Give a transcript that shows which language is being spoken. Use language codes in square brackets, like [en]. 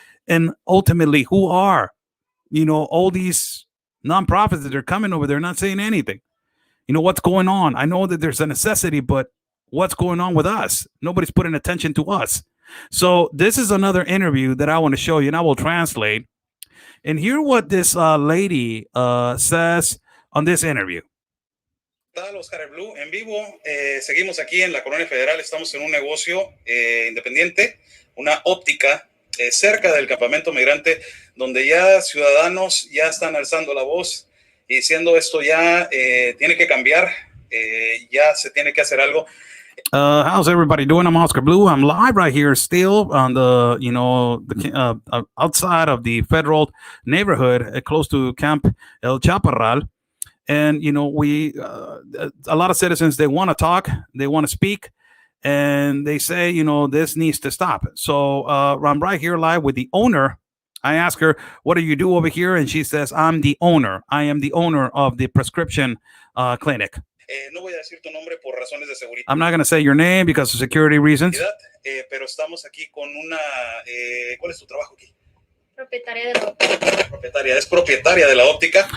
[en] And ultimately, who are, all these nonprofits that are coming over there, not saying anything. What's going on? I know that there's a necessity, but what's going on with us? Nobody's putting attention to us. So this is another interview that I want to show you, and I will translate. And hear what this lady says on this interview. [es] Tal, Oscar Blue, en vivo. Seguimos aquí en la Colonia Federal. Estamos en un negocio independiente, una óptica cerca del campamento migrante, donde ya ciudadanos ya están alzando la voz y diciendo esto ya tiene que cambiar, ya se tiene que hacer algo. [en] How's everybody doing? I'm Oscar Blue. I'm live right here still on the outside of the federal neighborhood close to Camp El Chaparral. And, we a lot of citizens, they want to talk, they want to speak, and they say, this needs to stop. So I'm right here live with the owner. I ask her, what do you do over here? And she says, I'm the owner. I am the owner of the prescription clinic. [es] No voy a decir tu nombre por razones de seguridad. [en] I'm not going to say your name because of security reasons. [es] Pero estamos aquí con una... ¿Cuál es tu trabajo aquí? Propietaria de la óptica. Es propietaria de la óptica.